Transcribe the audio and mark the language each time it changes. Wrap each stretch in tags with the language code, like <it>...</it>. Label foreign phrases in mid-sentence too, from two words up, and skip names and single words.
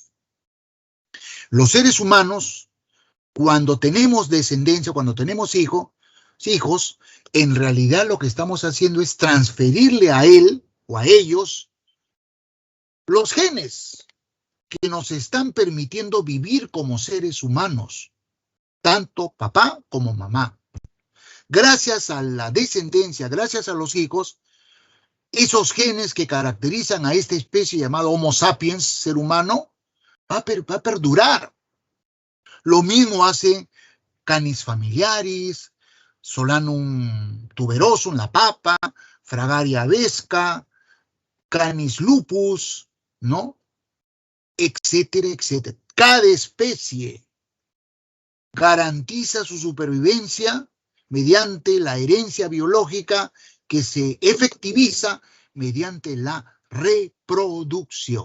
<es>Los seres humanos, cuando tenemos descendencia, cuando tenemos hijos, en realidad lo que estamos haciendo es transferirle a él o a ellos los genes que nos están permitiendo vivir como seres humanos, tanto papá como mamá. Gracias a la descendencia, gracias a los hijos, esos genes que caracterizan a esta especie llamada Homo sapiens, ser humano, va a perdurar. Lo mismo hace Canis familiaris, Solanum tuberosum, la papa, Fragaria vesca, Canis lupus, ¿no? Etcétera, etcétera. Cada especie garantiza su supervivencia mediante la herencia biológica que se efectiviza mediante la reproducción.</es>